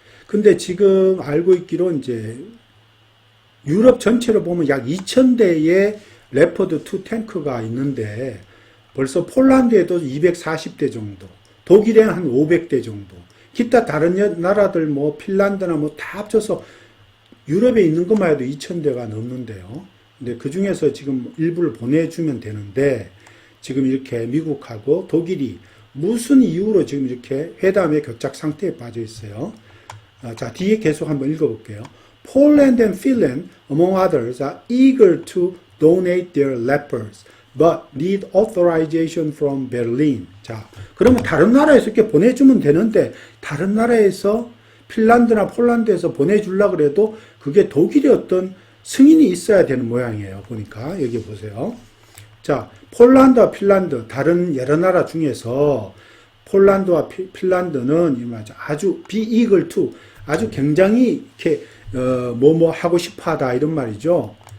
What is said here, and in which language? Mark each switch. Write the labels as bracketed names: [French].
[Korean] 근데 지금 알고 있기로 이제 유럽 전체로 보면 약 2,000대의 레퍼드 2 탱크가 있는데 벌써 폴란드에도 240대 정도, 독일에는 한 500대 정도, 기타 다른 나라들 뭐 핀란드나 뭐 다 합쳐서 유럽에 있는 것만 해도 2,000대가 넘는데요. 근데 그 중에서 지금 일부를 보내주면 되는데 지금 이렇게 미국하고 독일이 무슨 이유로 지금 이렇게 회담의 교착 상태에 빠져 있어요. 자, 뒤에 계속 한번 읽어볼게요. [English] Poland and Finland, among others, are eager to donate their leopards, but need authorization from Berlin. [Korean] 자, 그러면 다른 나라에서 이렇게 보내주면 되는데 다른 나라에서 핀란드나 폴란드에서 보내주려고 그래도 그게 독일의 어떤 승인이 있어야 되는 모양이에요. 보니까 여기 보세요. 자, 폴란드와 핀란드 다른 여러 나라 중에서 폴란드와 핀란드는 아주 [English] be eager to [Korean] 아주 굉장히 이렇게 뭐뭐 하고 싶어하다 이런 말이죠.